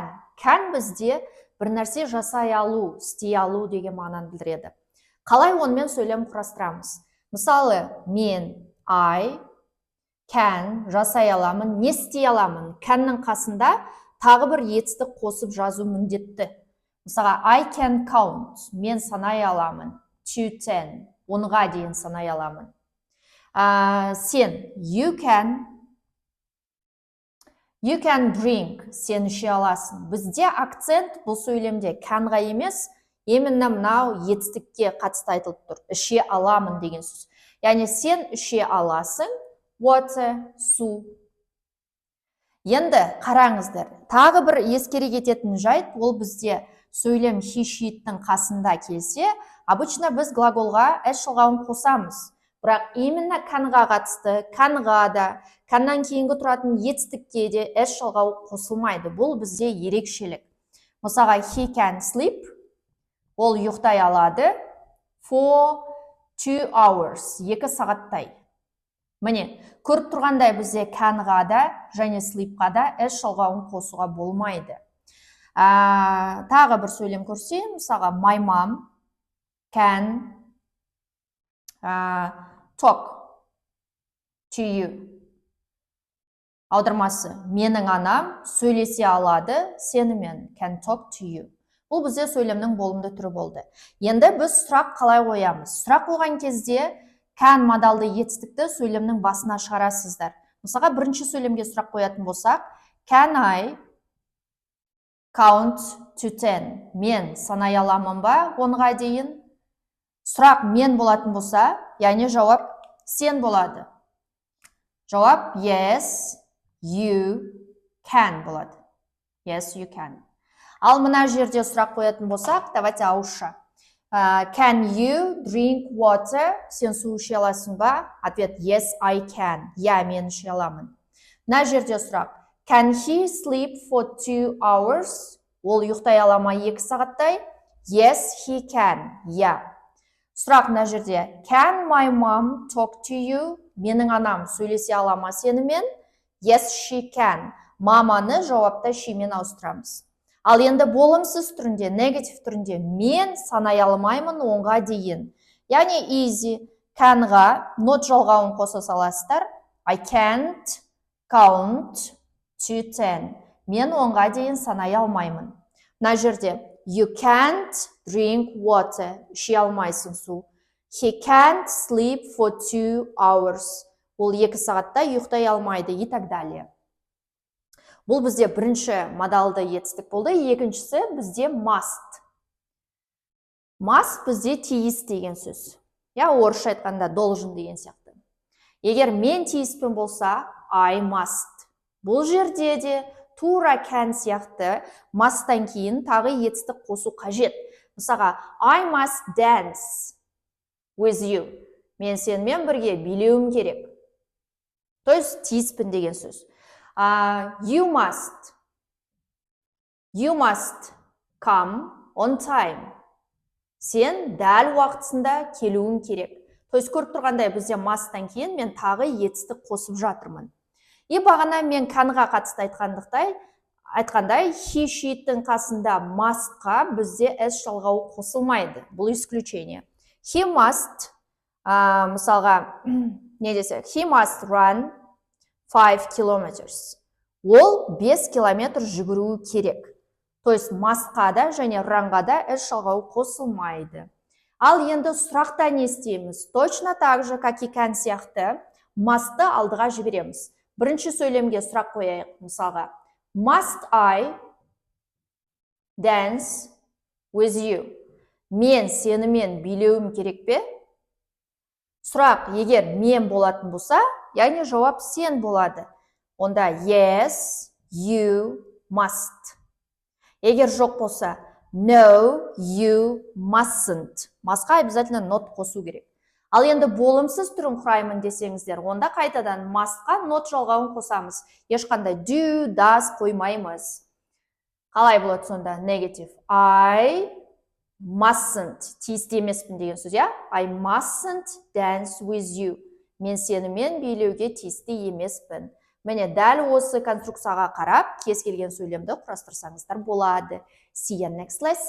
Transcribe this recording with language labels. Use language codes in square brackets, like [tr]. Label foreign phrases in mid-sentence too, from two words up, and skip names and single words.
[kk] Can бізде бір нәрсе жасай алу, істей алу деген мағынаны білдіреді. Қалай онымен сөйлем құрастырамыз? Мысалы, мен, [en] I can [kk] жасай аламын, не істей аламын? Canның қасында тағы бір етістік қосып жазу міндетті. Мысалға, [en] I can count, [kk] мен санай аламын, to 10, 10-ға дейін санай аламын. Сен, [en] you can drink, [kk] сен іше аласың. Бізде акцент бұл сөйлемде canға емес, именно мынау етістікке қатысты айтылып тұр. Іше аламын деген сөз. Яғни сен іше аласың, water, су. Енді қараңыздар, тағы бір ескере кететін жайт, ол бізде сөйлем [en] he, she'тің [kk] қасында келсе, обычно біз глаголға s жалғауын қосамыз. Бірақ именно canға қатысты, canға да, canнан кейінгі тұратын етістікке де s жалғауы қосылмайды. Бұл бізде ерекшелік. Мысалға, [en] he can sleep, [kk] ол ұйықтай алады, [en] for 2 hours, 2 сағаттай. [kk] Міне, көріп тұрғандай бізде canға да және sleepқа да s жалғауын қосуға болмайды. Тағы бір сөйлем көрсем, мысалға, [en] my mom can talk to you. [kk] Аудармасы, менің анам сөйлесе алады сенімен, [en] can talk to you. [kk] Бұл бізде сөйлемнің болымды түрі болды. Енді біз сұрақ қалай қоямыз? Сұрақ қойған кезде can модалды етістікті сөйлемнің басына шығарасыздар. Мысалға, бірінші сөйлемге сұрақ қоятын болсақ, [en] can I count to 10? [kk] Мен санай аламын ба 10-ға дейін? Сұрақ мен болатын болса, яғни жауап сен болады. Жауап [en] yes, you can [kk] болады. [en] Yes, you can. [kk] Ал мына жерде сұрақ қоятын болсақ, давайте ауызша. [en] Can you drink water? [kk] Сен су іше аласың ба? Ответ [en] yes, I can. [kk] Я, мен іше аламын. Мына жерде сұрақ. [en] Can he sleep for 2 hours? [kk] Ол ұйықтай ала ма 2 сағаттай? [en] Yes, he can. [kk] Я. Сұрақ мына жерде. [en] Can my mom talk to you? [kk] Менің анам сөйлесе ала ма сенімен? [en] Yes, she can. [kk] Маманы жауапта sheмен ауыстырамыз. Ал енді болымсыз түрінде, негатив түрінде мен санай алмаймын 10-ға дейін. Яғни easy. Canға not жалғауын қоса саласыздар. [en] I can't count to 10. [kk] Мен 10-ға дейін санай алмаймын. Мына жерде. [en] You can't drink water. [kk] Іше алмайсың су. [en] He can't sleep for 2 hours. [kk] Ол 2 сағатта ұйықтай алмайды, [ru] и так далее. [kk] Бұл бізде бірінші модалды етістік болды. Екіншісі бізде must. Must бізде тиіс деген сөз. Я орысша айтқанда должен деген сияқты. Егер мен тиіспен болса, [en] I must. [kk] Бұл жерде де тура can сияқты must-тан кейін тағы етістік қосу қажет. Мысалға, [en] I must dance with you. [kk] Мен сенімен бірге билеуім керек. [ru] То есть [kk] тиіспін деген сөз. [en] You must come on time. [kk] Сен дәл уақытысында келуің керек. [ru] То есть [kk] көріп тұрғандай бізде must-тан кейін мен тағы етістік қосып жатырмын. И бағана мен canға қатысты айтқандай, [en] he, she'тің [kk] қасында must-қа бізде s жалғауы қосылмайды. Бұл исключение. [en] He must, [kk] мысалға, не десек, [en] he must run 5 kilometers. [kk] Ол 5 километр жүгіруі керек. [ru] То есть [kk] must-қа да және run-ға да s жалғауы қосылмайды. Ал енді сұрақта не істейміз? [ru] Точно так же, как и [kk] can сияқты, must-ты алдыға жібереміз. Бірінші сөйлемге сұрақ қояйық, мысалға. [en] Must I dance with you? [kk] Мен сенімен билеуім керек пе? Сұрақ, егер мен болатын болса, яғни жауап сен болады. Онда [en] yes, you must. [kk] Егер жоқ болса, [en] no, you mustn't. [kk] Mustқа обязательно not қосу керек. Ал енді болымсыз түрін құраймын десеңіздер, онда қайтадан mustқа not жалғауын қосамыз. Ешқандай [en] do, does [kk] қоймаймыз. Қалай болады сонда? Negative. [en] I mustn't. [kk] Тиісті емеспін деген сөз, я? [en] I mustn't dance with you. [kk] Мен сенімен билеуге тиісті емеспін. Міне дәл осы конструкцияға қарап, кез келген сөйлемді құрастырсаңыздар болады. [en] See you next lesson.